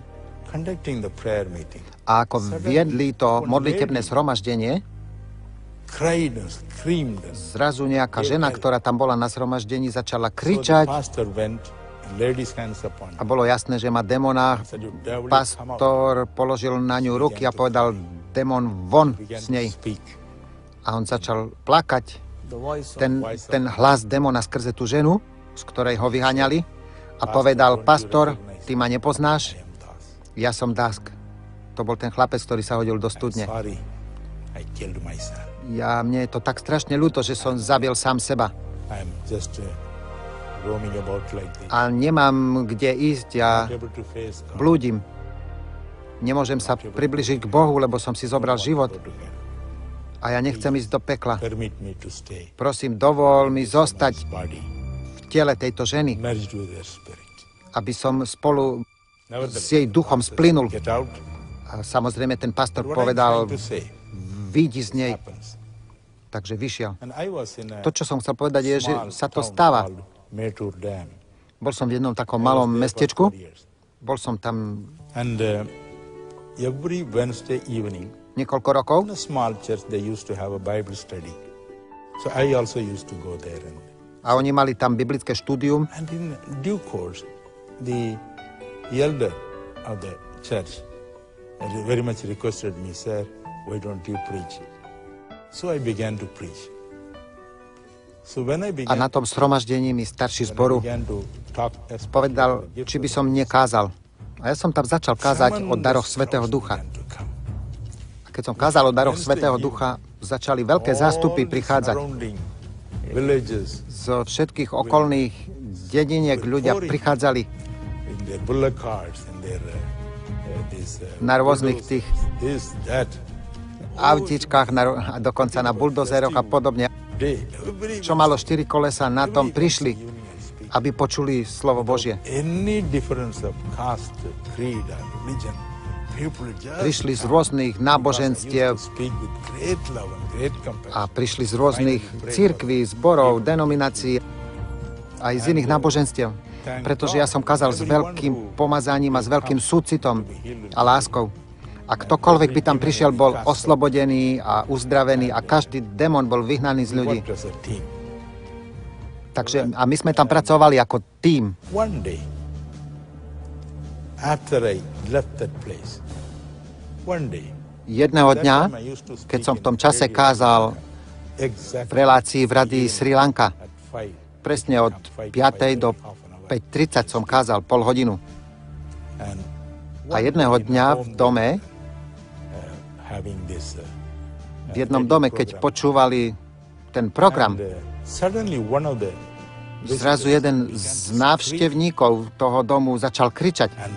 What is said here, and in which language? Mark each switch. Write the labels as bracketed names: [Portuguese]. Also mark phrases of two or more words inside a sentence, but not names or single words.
[English] Conducting the prayer meeting, [Slovak] a ako viedli to modlitebné zhromaždenie, [English] cried and screamed. [Slovak] zrazu nejaká žena, ktorá tam bola na zhromaždení, začala [English] So the [Slovak] kričať [English] pastor went and laid his hands upon [Slovak] a [English] her. [Slovak] bolo jasné, že má démona. [English] Said, "You devil, come out." [Slovak] Pastor položil na ňu ruky a povedal, démon von [English] Began [Slovak] s nej. [English] to speak. [Slovak] A on začal plakať. Ten hlas démona skrze tú ženu, z ktorej ho vyháňali, a povedal, pastor, ty ma nepoznáš? [English] I am Das. [Slovak] Ja som Dask. To bol ten chlapec, ktorý sa hodil do studne. [English] Sorry, I killed myself. [Slovak] Mne je to tak strašne ľúto, že som zabil sám seba. [English] I am just roaming about like this. [Slovak] A nemám kde ísť, ja [English] Not able to face God. [Slovak] blúdim. Nemôžem sa približiť k Bohu, lebo som si zobral život [English] Go to hell. [Slovak] a ja nechcem ísť do pekla. [English] Permit me to stay. [Slovak] Prosím, dovol mi zostať [English] This body [Slovak] v tele tejto ženy, [English] merged with their spirit. [Slovak] aby som spolu [English] Nevertheless, [Slovak] s jej duchom splynul. [English] get out. [Slovak] A samozrejme ten pastor [English] What I'm [Slovak] povedal, [English] trying to say [Slovak] vyjdi z nej, [English] happens. [Slovak] takže vyšiel. [English] And I was in a [Slovak] To, čo som chcel povedať, je, že [English] small [Slovak] sa to [English] town [Slovak] stáva. [English] called Metur Dam. [Slovak] Bol som v jednom takom [English] I was [Slovak] malom [English] there for [Slovak] mestečku, [English] 4 years. [Slovak] bol som tam [English] And every Wednesday evening, [Slovak] niekoľko rokov [English] in a small church, they used to have a Bible study. So I also used to go there. [Slovak] a oni mali tam biblické štúdium [English] And in due course, the elder of the church very much requested me, sir, why don't you preach? So I began to preach. So when I [Slovak] a [English] began, [Slovak] na tom zhromaždení mi starší zboru [English] began to talk, [Slovak] povedal, či by som nekázal. A ja som tam začal kázať o daroch Svätého Ducha. A keď som kázal o daroch Svätého Ducha, začali veľké zástupy prichádzať. [English] Villages, [Slovak] Zo všetkých okolných dediniek ľudia prichádzali [English] in their bullock carts, in their [Slovak] na rôznych tých [English] this, that. [Slovak] autičkách, a dokonca na buldozeroch a podobne, čo malo 4 kolesa, na tom prišli, aby počuli slovo Božie. [English] Any difference of caste, creed, or religion, people just [Slovak] Prišli z rôznych náboženstiev [English] speak with great love and great compassion. [Slovak] a prišli z rôznych cirkví, zborov, denominácií, aj z iných náboženstiev. Pretože ja som kázal s veľkým pomazaním a s veľkým súcitom a láskou. A ktokoľvek by tam prišiel, bol oslobodený a uzdravený a každý démon bol vyhnaný z ľudí. [English] Worked as a team. [Slovak] Takže, a my sme tam pracovali ako tím. [English] One day, after I left that place, One day, [Slovak] Jedného dňa, keď som v tom čase kázal v relácii v radii Sri Lanka, presne od 5. do 5:30 som kázal pol hodinu. A jedného dňa v dome, v jednom dome, keď počúvali ten program, zrazu jeden z návštevníkov toho domu začal kričať.